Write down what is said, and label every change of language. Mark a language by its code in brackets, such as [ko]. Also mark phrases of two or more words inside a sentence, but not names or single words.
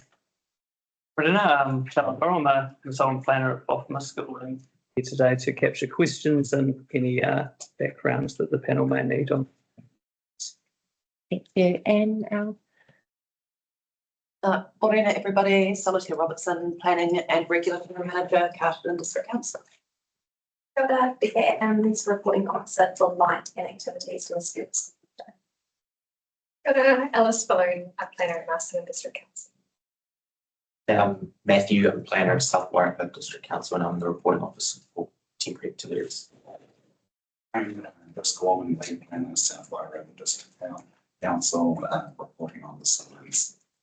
[en] I'm the consultant planner at Botham School and here today to capture questions and any backgrounds that the panel may need on. Thank you. And morning everybody, Solitaire Robertson, Planning and Regulatory Manager, Carlton District Council. [mi] Kia ora, [en] Becca Evans, reporting officer for light and activities for students. [mi] Kia ora, [en] Alice Bone, a planner at Marston District Council. Matthew, I'm planner at South Wairarapa District Council and I'm the reporting officer for temporary activities. I'm Chris Gorman, lead planner at South Wairarapa District Council, reporting on the signs.